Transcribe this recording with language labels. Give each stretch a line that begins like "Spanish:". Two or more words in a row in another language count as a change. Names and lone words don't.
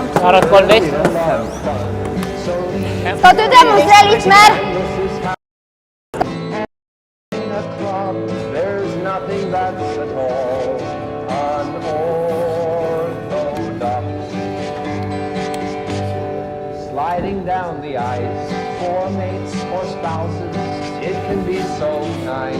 Norwegian: Har hatt Kaldvee. Skal du demonstrere litt mer?
English: There's nothing that's at all unorthodox. Sliding down the ice for mates or spouses, it can be so nice.